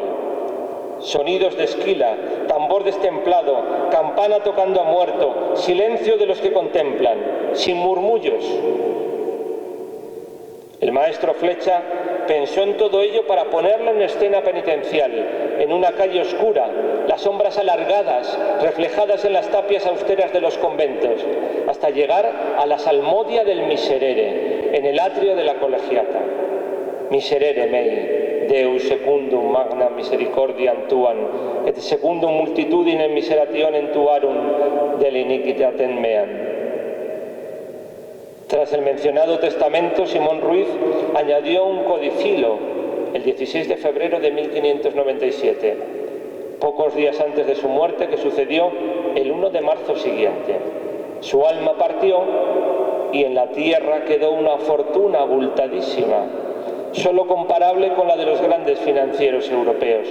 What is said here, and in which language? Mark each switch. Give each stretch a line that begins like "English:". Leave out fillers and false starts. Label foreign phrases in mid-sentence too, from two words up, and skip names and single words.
Spanish: Sonidos de esquila, tambor destemplado, campana tocando a muerto, silencio de los que contemplan, sin murmullos. El maestro Flecha pensó en todo ello para ponerlo en escena penitencial, en una calle oscura, las sombras alargadas, reflejadas en las tapias austeras de los conventos, hasta llegar a la salmodia del Miserere, en el atrio de la colegiata.
Latin: Miserere mei, Deus secundum magna misericordiam tuam, et secundum multitudine miserationem tuarum del iniquitatem meam.
Spanish: Tras el mencionado testamento, Simón Ruiz añadió un codicilo el 16 de febrero de 1597, pocos días antes de su muerte, que sucedió el 1 de marzo siguiente. Su alma partió y en la tierra quedó una fortuna abultadísima, solo comparable con la de los grandes financieros europeos.